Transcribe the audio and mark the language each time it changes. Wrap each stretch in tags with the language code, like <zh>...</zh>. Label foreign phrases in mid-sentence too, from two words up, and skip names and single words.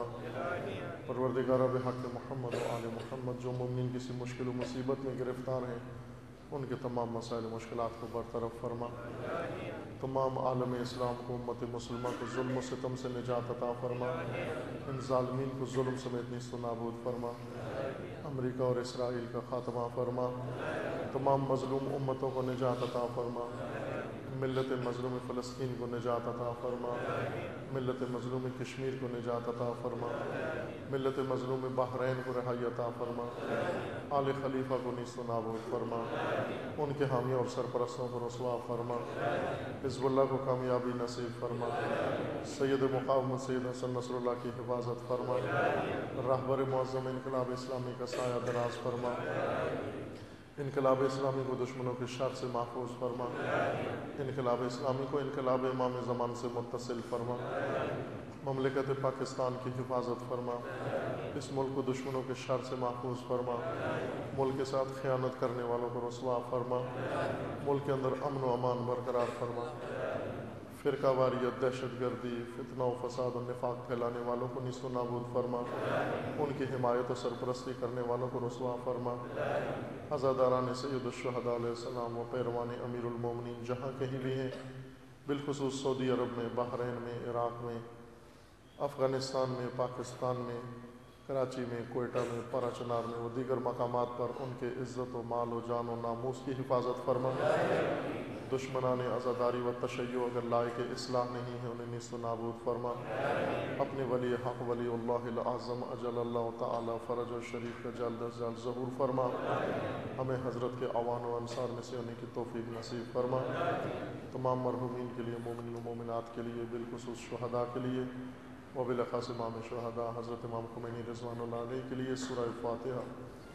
<ur>پروردگار بحق محمد و آل محمد جو مومنین کسی مشکل و مصیبت میں گرفتار ہیں ان کے تمام مسائل و مشکلات کو برطرف فرما، تمام عالم اسلام کو امت مسلمہ کو ظلم و ستم سے نجات عطا فرما، ان ظالمین کو ظلم سمیت نیست و نابود فرما، امریکہ اور اسرائیل کا خاتمہ فرما، تمام مظلوم امتوں کو نجات عطا فرما، ملت مظلوم فلسطین کو نجات عطا فرما، ملت مظلوم کشمیر کو نجات عطا فرما، ملت مظلوم بحرین کو رہائی عطا فرما، آل خلیفہ کو نیست و نابود فرما، ان کے حامیوں اور سرپرستوں کو رسوا فرما، حزب اللہ کو کامیابی نصیب فرما، سید مقاومت سید حسن نصر اللہ کی حفاظت فرما، رہبر معظم انقلاب اسلامی کا سایہ دراز فرما، انقلاب اسلامی کو دشمنوں کے شر سے محفوظ فرما، انقلاب اسلامی کو انقلاب امام زمان سے متصل فرما، مملکت پاکستان کی حفاظت فرما، اس ملک کو دشمنوں کے شر سے محفوظ فرما، ملک کے ساتھ خیانت کرنے والوں کو رسوا فرما، ملک کے اندر امن و امان برقرار فرما، فرقہ واریت، دہشت گردی، فتنہ و فساد و نفاق پھیلانے والوں کو نیست و نابود فرما، ان کی حمایت و سرپرستی کرنے والوں کو رسوا فرما، عزاداران سید الشہداء</ur> <ar>علیہ السلام</ar> <ur>و پیروان امیر المومنین جہاں کہیں بھی ہیں، بالخصوص سعودی عرب میں، بحرین میں، عراق میں، افغانستان میں، پاکستان میں، کراچی میں، کوئٹہ میں، پارا چنار میں و دیگر مقامات پر ان کے عزت و مال و جان و ناموس کی حفاظت فرما۔ دشمنان عزاداری و تشیع اگر لائق اصلاح نہیں ہے انہیں نیست و نابود فرما۔ اپنے ولی حق</ur> <ar>ولی اللہ العظم اجل اللہ تعالی فرج و شریف</ar> <ur>کا جلد از جلد ظہور فرما۔ ہمیں حضرت کے اعوان و انصار میں سے ہونے کی توفیق نصیب فرما۔ تمام مرحومین کے لیے، مومنین و مومنات کے لیے، بالخصوص شہداء کے لیے و بالاخص امام شہداء حضرت امام خمینی</ur> <ar>رضوان اللہ علیہ</ar> <ur>کے لیے سورہ فاتحہ</ur>